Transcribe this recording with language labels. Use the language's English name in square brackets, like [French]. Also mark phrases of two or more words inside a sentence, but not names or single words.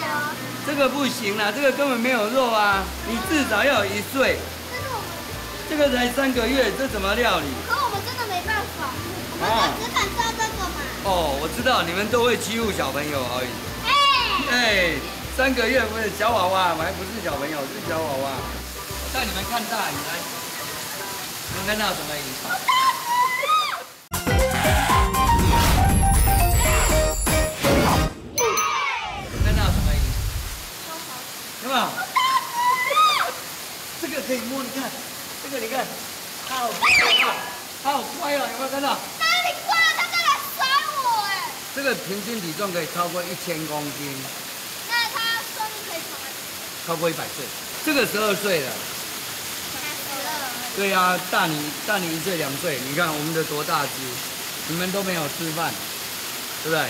[Chinese] 這個不行啦，這個根本沒有肉啊！你至少要有1歲。這個才3個月，這怎麼料理？可我們真的沒辦法，我們只敢抓這個嘛。哦，我知道你們都會欺負小朋友而已。哎，3個月不是小娃娃，還不是小朋友，是小娃娃。我帶你們看大魚來，能看到什麼魚？有沒有？這個可以摸，你看，這個你看，它好乖啊，它好乖啊，有沒有看到？哪裡乖了？它在來甩我哎！這個平均體重可以超過1000公斤。那它壽命可以超過100歲，這個12歲了。對啊，大你1歲2歲，你看我們的多大隻，你們都沒有吃飯，對不對？